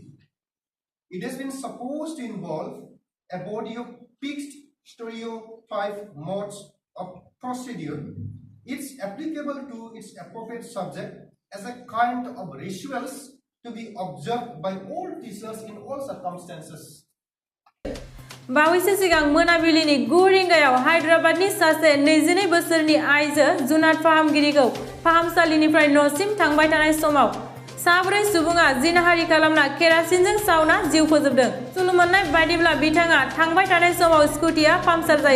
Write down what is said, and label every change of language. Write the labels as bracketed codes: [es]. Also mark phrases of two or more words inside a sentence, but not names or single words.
[en] It has been supposed to involve a body of fixed stereotype modes of procedure. It's applicable to its appropriate subject as a kind of rituals to be observed by all teachers in all circumstances. [brx] बावैसो सिगां मोनाबिलिनि 9 रिंगायाव हायद्राबादनि सासे 22 बोसोरनि आइजो जुनार फाहामगिरिखौ फाहामसालिनिफ्राय न'सिम थांबाय थानाय समाव साब्रै सुबुङा जिनाहारि खालामना केरासिनजों सावना जिउ फोजोबदों। सुलु मोननाय बायदिब्ला बिथाङा थांबाय थानाय समाव स्कुटिया पाम्पसार जायो।